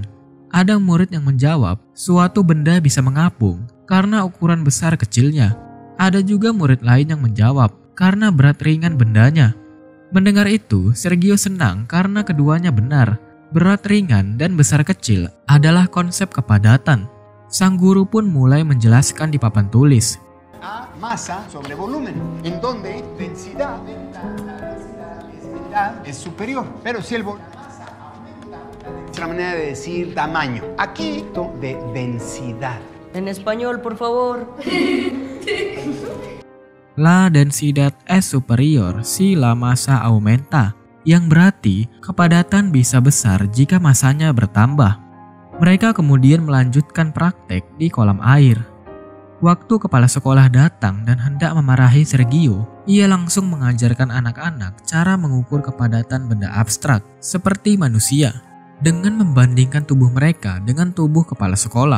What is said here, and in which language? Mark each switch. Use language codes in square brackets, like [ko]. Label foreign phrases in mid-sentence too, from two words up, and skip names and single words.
[id] Ada murid yang menjawab, suatu benda bisa mengapung karena ukuran besar kecilnya. Ada juga murid lain yang menjawab, karena berat ringan bendanya. Mendengar itu, Sergio senang karena keduanya benar. Berat ringan dan besar kecil adalah konsep kepadatan. Sang guru pun mulai menjelaskan di papan tulis. [es] A, masa sobre volumen, en donde densidad es superior, pero si el volumen es la manera de decir tamaño. Aquí de densidad. En español, por favor. La densidad es superior si la masa aumenta, [id] yang berarti kepadatan bisa besar jika masanya bertambah. Mereka kemudian melanjutkan praktek di kolam air. Waktu kepala sekolah datang dan hendak memarahi Sergio, ia langsung mengajarkan anak-anak cara mengukur kepadatan benda abstrak seperti manusia dengan membandingkan tubuh mereka dengan tubuh kepala sekolah.